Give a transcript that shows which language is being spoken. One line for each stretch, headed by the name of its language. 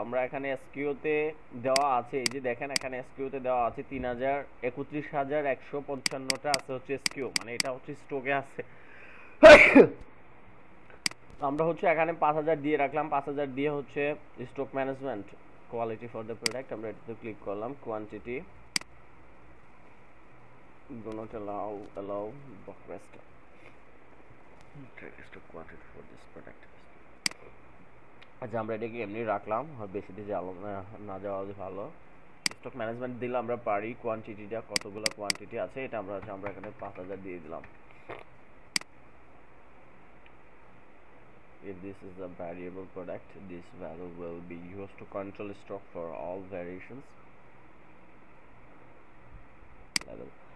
Bangla: আমরা এখানে এসকিউতে দেওয়া আছে, এই যে দেখেন এখানে এসকিউতে দেওয়া আছে 3,3155টা আছে হচ্ছে এসকিউ, মানে এটা হচ্ছে স্টকে আছে। আমরা হচ্ছে এখানে 5000 দিয়ে রাখলাম। 5000 দিয়ে হচ্ছে stock management, quality for the product, আমরা এটাতে ক্লিক করলাম।
English: Quantity do not allow request quantity for this product।
Bangla: আচ্ছা আমরা এটাকে এমনি রাখলাম, বেশি দিয়ে না যাওয়া ভালো। স্টক ম্যানেজমেন্ট দিলে আমরা পারি কোয়ান্টিটিটা কতগুলো কোয়ান্টিটি আছে এটা আমরা এখানে 5000 দিয়ে দিলাম।
English: If this is a variable product, this value will be used to control stock for all variations level।